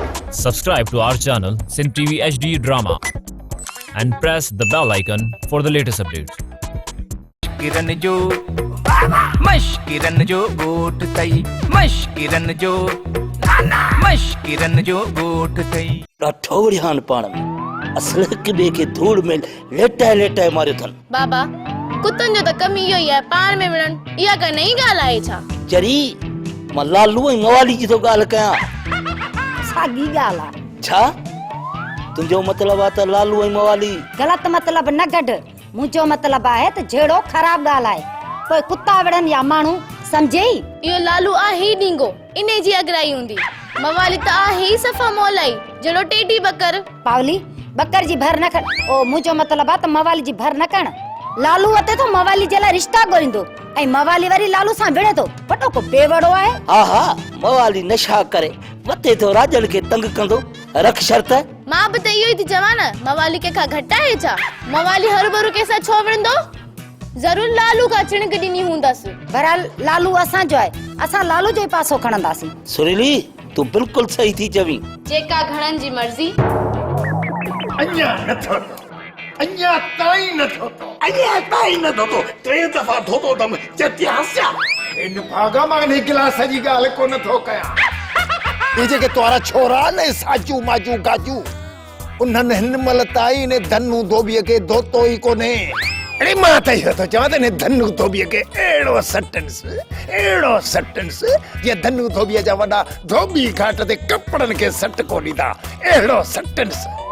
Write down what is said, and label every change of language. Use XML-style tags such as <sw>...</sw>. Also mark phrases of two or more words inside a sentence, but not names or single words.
<en>Subscribe to our channel Sin TV HD Drama and press the bell icon for the latest updates.</en> <sd>मश्किरन जो गोट तई मश्किरन जो गोट तई ॾाढो वड़ियान पाण में असल हिक ॿिए खे धूड़ में लेटाए लेटाए मारियो अथनि। बाबा कुतनि जो त कम इहो ई आहे, पाण में विढ़ण। इहा का नई ॻाल्हि आहे छा? जरी मां लालू ऐं मवाली जी थो ॻाल्हि कयां। साॻी ॻाल्हि आहे। छा तुंहिंजो मतिलबु आहे त लालू ऐं मवाली? ग़लति मतिलबु न कढ। मुंहिंजो मतिलबु आहे त जहिड़ो ख़राबु ॻाल्हि आहे कोई कुता विढ़नि या माण्हू सम्झेई। इहो लालू आहे ई ॾींगो, इने जी अगराई हूंदी। मवाली त आहे ई सफ़ा मौलाई, जहिड़ो टेडी बकर। पावली बकर जी भर न खण। ओ मुंहिंजो मतिलबु आहे त मवाली जी भर न कण। लालू अते तो मवाली जे लाइ रिश्ता ॻोल्हींदो ऐं मवाली वरी लालू सां विढ़े थो। पटो को बेवड़ो आहे। हा हा, मवाली नशा करे वते तो राजन खे तंग कंदो। रख शर्त। मां बि त इहो ई थी चवां न, मवाली कंहिंखां घटि आहे छा? मवाली हर भरू कंहिंसां छो विढ़ंदो? ज़रूर लालू का चिणक ॾिनी हूंदसि। बहरहाल लालू असांजो आहे, असां लालू जो ई पासो खणंदासीं। सुरीली तूं बिल्कुलु सही थी चवीं। जेका घणनि जी मर्ज़ी। अञा नथो अञा ताईं नथो तो टे दफ़ा धोतो दम जतियास्या इन भागा मां ने गिलास जी ॻाल्हि को नथो कयां। ये जेके तोरा छोरा ने साजू माजू गाजू उन्हनि हिन महिल ताईं ने धनु धोबीअ खे धोतो ई कोन्हे। अरे मां त इहो थो चवां त ने धनु धोबीअ खे अहिड़ो सटन्स जीअं धनु धोबीअ जा वॾा धोबी घाट ते कपड़नि खे सट कोन ॾींदा। अहिड़ो सटन्स।</sd>